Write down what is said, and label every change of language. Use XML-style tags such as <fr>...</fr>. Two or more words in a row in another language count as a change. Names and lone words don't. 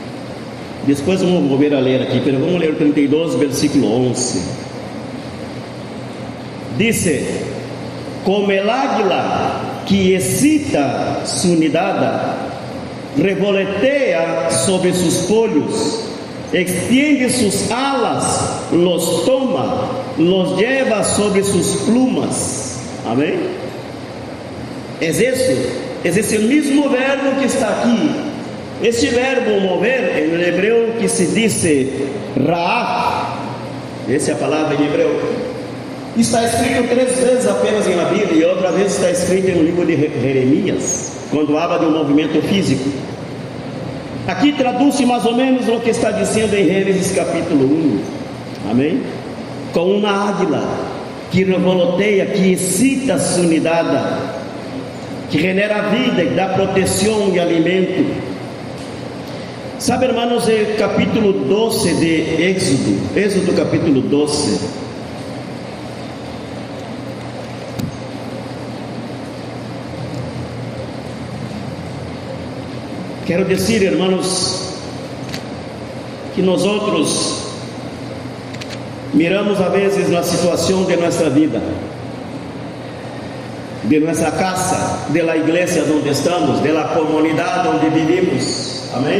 <pt>Depois vamos volver a ler aqui, mas vamos ler o 32, versículo 11.</pt> <es>Dice: como el águila que excita su nidada, revolotea sobre sus pollos, extiende sus alas, los toma, los lleva sobre sus plumas.</es> <pt>Amém? Es esse mesmo verbo que está aqui.</pt> <es>Este verbo mover, en el hebreo que se dice ra'af,</es> <pt>essa é a palavra em hebreu, está escrito 3 vezes apenas na Bíblia, e outra vez está escrito no livro de Jeremias, quando habla de um movimento físico. Aqui traduz mais ou menos o que está dizendo em Gênesis capítulo 1, amém? Com uma águila que revoloteia, que excita a sua unidade, que genera a vida, que dá proteção e alimento. Sabe,</pt> <es>hermanos, el capítulo 12 de Éxodo capítulo 12.</es> <pt>Quero dizer, hermanos, que nós outros miramos a vezes na situação de nossa vida, de nossa casa,</pt> <es>de la</es> <pt>igreja onde estamos,</pt> <es>de la</es> <pt>comunidade onde vivimos, amém?</pt>